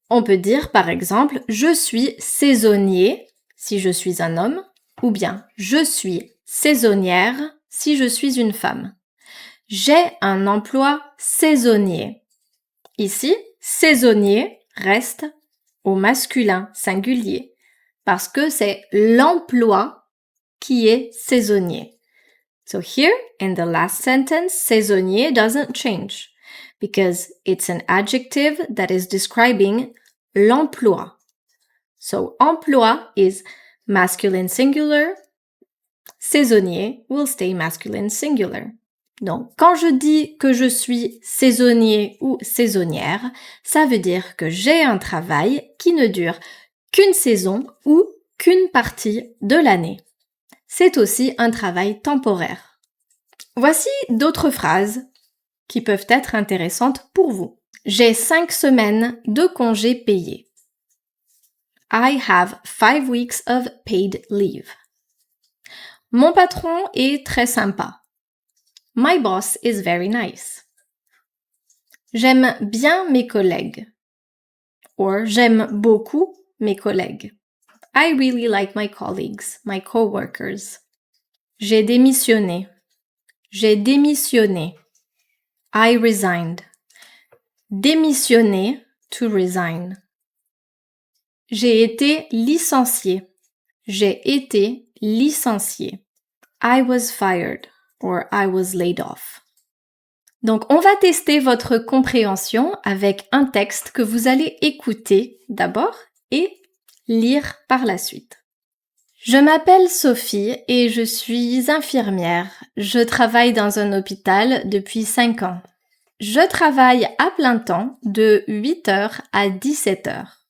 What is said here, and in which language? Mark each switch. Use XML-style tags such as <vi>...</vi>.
<fr>On peut dire par exemple « je suis saisonnier » si je suis un homme ou bien « je suis saisonnière » si je suis une femme. J'ai un emploi saisonnier. Ici, saisonnier reste au masculin singulier parce que c'est l'emploi qui est saisonnier.</fr> <en>So here, in the last sentence, saisonnier doesn't change because it's an adjective that is describing l'emploi. So emploi is masculine singular, saisonnier will stay masculine singular.</en> <fr>Donc, quand je dis que je suis saisonnier ou saisonnière, ça veut dire que j'ai un travail qui ne dure qu'une saison ou qu'une partie de l'année. C'est aussi un travail temporaire. Voici d'autres phrases qui peuvent être intéressantes pour vous. J'ai 5 semaines de congés payés.</fr> <en>I have 5 weeks of paid leave.</en> <fr>Mon patron est très sympa.</fr> <en>My boss is very nice.</en> <fr>J'aime bien mes collègues. Or j'aime beaucoup mes collègues.</fr> <en>I really like my colleagues, my coworkers.</en> <fr>J'ai démissionné. J'ai démissionné.</fr> <en>I resigned.</en> <fr>Démissionner,</fr> <en>to resign.</en> <fr>J'ai été licencié. J'ai été licencié.</fr> <en>I was fired or I was laid off.</en> <fr>Donc, on va tester votre compréhension avec un texte que vous allez écouter d'abord et lire par la suite. Je m'appelle Sophie et je suis infirmière. Je travaille dans un hôpital depuis 5 ans. Je travaille à plein temps de 8h à 17h.</fr>